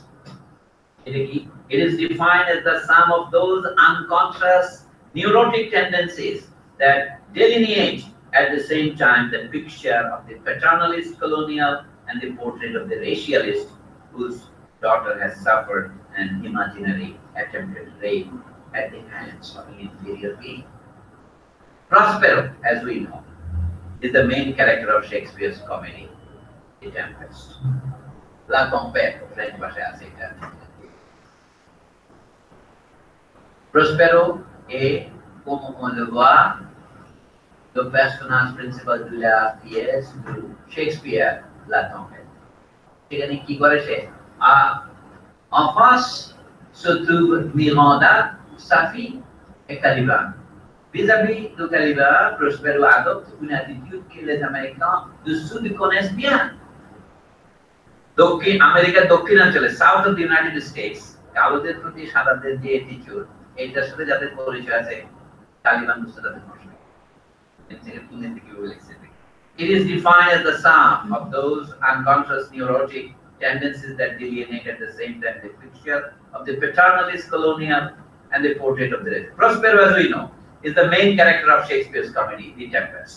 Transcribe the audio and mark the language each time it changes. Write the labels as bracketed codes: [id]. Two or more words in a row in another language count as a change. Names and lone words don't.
[en] It is defined as the sum of those unconscious neurotic tendencies that delineate at the same time the picture of the paternalist colonial and the portrait of the racialist whose daughter has suffered an imaginary attempted rape at the hands of an inferior being. Prospero, as we know, is the main character of Shakespeare's comedy, The Tempest. [bn] La Tempête, French ভাষায় আছে এটা। [fr] Prospero est, comme on le voit, le personnage principal de la pièce de Shakespeare, La Tempête. [bn] সেখানে কি করে সে? [fr] En face se trouve Miranda, sa fille, et Caliban. Vis-à-vis de Caliban, Prospero adopte une attitude que les Américains du Sud connaissent bien. [bn] দক্ষিণ আমেরিকার দক্ষিণাঞ্চলে, [en] South of the United States, [bn] কালোদের প্রতি সাদাদের যে অ্যাটিটিউড, এইটার সাথে যাদের পরিচয় আছে, তালিবান বুঝতে তাদের প্রশ্ন। [en] It is defined as the sum of those unconscious neurotic tendencies that delineate at the same time the picture of the paternalist colonial and the portrait of the race. Prospero, as we know, is the main character of Shakespeare's comedy, The Tempest.